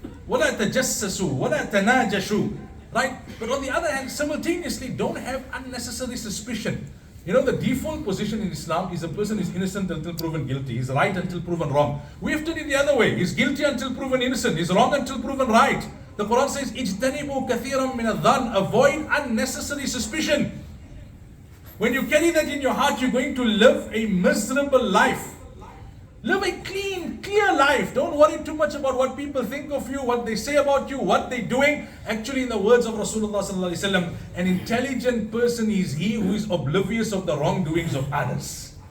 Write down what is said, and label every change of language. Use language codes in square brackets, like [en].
[ar] وَلَا تَجَسَّسُوا وَلَا تَنَاجَشُوا. [en] Right? But on the other hand, simultaneously, don't have unnecessary suspicion. You know, the default position in Islam is a person is innocent until proven guilty. He's right until proven wrong. We have to do it the other way. He's guilty until proven innocent. He's wrong until proven right. The Quran says, [ar] اجتنبوا كثيرا من الظن. [en] Avoid unnecessary suspicion. When you carry that in your heart, you're going to live a miserable life. Live a clean, clear life. Don't worry too much about what people think of you, what they say about you, what they're doing. Actually, in the words of Rasulullah Sallallahu Alaihi Wasallam, an intelligent person is he who is oblivious of the wrongdoings of others.